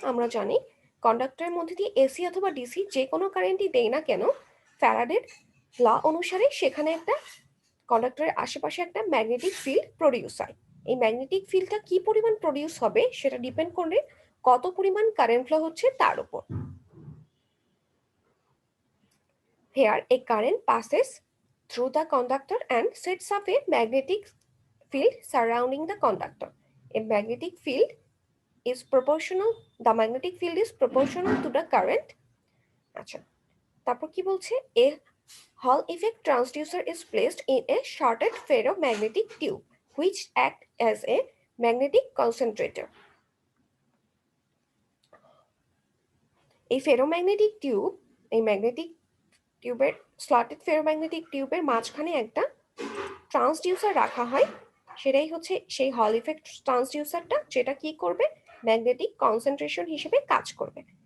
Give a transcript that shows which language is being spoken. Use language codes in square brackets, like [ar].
[bn] আমরা জানি কন্ডাক্টরের মধ্যে দিয়ে এসি অথবা ডিসি যে কোনো কারেন্টই দেই না কেন, ফ্যারাডের ল অনুসারে সেখানে একটা কন্ডাক্টরের আশেপাশে একটা ম্যাগনেটিক ফিল্ড প্রডিউস হয়। এই ম্যাগনেটিক ফিল্ডটা কি পরিমাণ প্রডিউস হবে সেটা ডিপেন্ড করবে কত পরিমাণ কারেন্ট ফ্লো হচ্ছে তার উপর। [en] Here a current passes through the conductor and sets up a magnetic field surrounding the conductor. A magnetic field is proportional, the magnetic field is proportional to the current. [bn] আচ্ছা, তারপর কি বলছে, [en] a Hall effect transducer is placed in a shorted ferromagnetic tube which act as a magnetic concentrator. [bn] এই ferromagnetic tube, এই magnetic টিউবের slotted ferromagnetic টিউবের মাঝখানে একটা ট্রান্সডিউসার রাখা হয়। সেটাই হচ্ছে সেই হল ইফেক্ট ট্রান্সডিউসারটা, যেটা কি করবে, ম্যাগনেটিক কনসেন্ট্রেশন হিসেবে কাজ করবে।